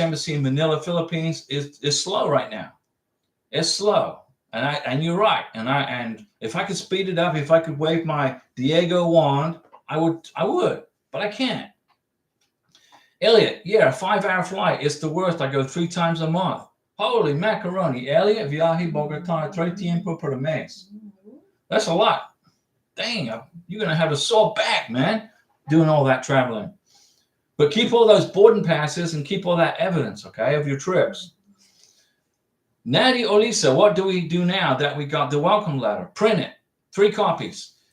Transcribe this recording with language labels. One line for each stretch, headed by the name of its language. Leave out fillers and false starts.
English: Embassy in Manila, Philippines is slow right now. It's slow. And you're right. And if I could speed it up, if I could wave my Diego wand, I would, but I can't. Elliot, yeah, a 5-hour flight. It's the worst. I go 3 times a month. Holy macaroni.
Spanish: Elliot, viaje Bogotá 3 tiempo por mes.
English: That's a lot. Dang, you're going to have a sore back, man, doing all that traveling. But keep all those boarding passes and keep all that evidence, okay, of your trips. Natty Olisa, what do we do now that we got the welcome letter? Print it. 3 copies.